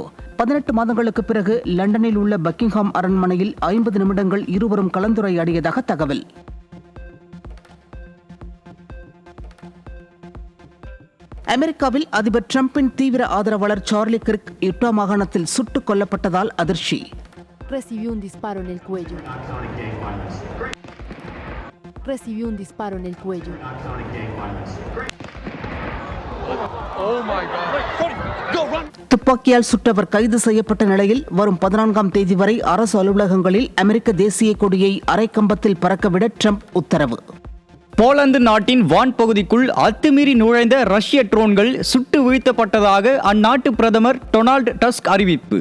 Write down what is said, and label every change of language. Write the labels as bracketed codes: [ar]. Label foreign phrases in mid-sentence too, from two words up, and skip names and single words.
[ta] 18 மாதங்களுக்கு பிறகு லண்டனில் உள்ள பக்கிங்ஹாம் அரண்மனையில் 50 நிமிடங்கள் இருவரும் கலந்துரையாடியதாக தகவல். அமெரிக்காவில் அதிபர் டிரம்பின் தீவிர ஆதரவாளர் சார்லி கிர்க் யுட்டா மாகாணத்தில் சுட்டுக் கொல்லப்பட்டதால் அதிர்ச்சி. [es] Recibió un disparo en el cuello. Recibió un disparo en el cuello. [ta] துப்பாக்கியால் சுட்டவர் கைது செய்யப்பட்ட நிலையில் வரும் 14ஆம் தேதி வரை அரசு அலுவலகங்களில் அமெரிக்க தேசிய கொடியை அரைக்கம்பத்தில் பறக்கவிட ட்ரம்ப் உத்தரவு. போலந்து நாட்டின் வான் பகுதிக்குள் அத்துமீறி நுழைந்த ரஷ்ய ட்ரோன்கள் சுட்டு வீழ்த்தப்பட்டதாக அந்நாட்டு பிரதமர் டொனால்டு டஸ்க் அறிவிப்பு.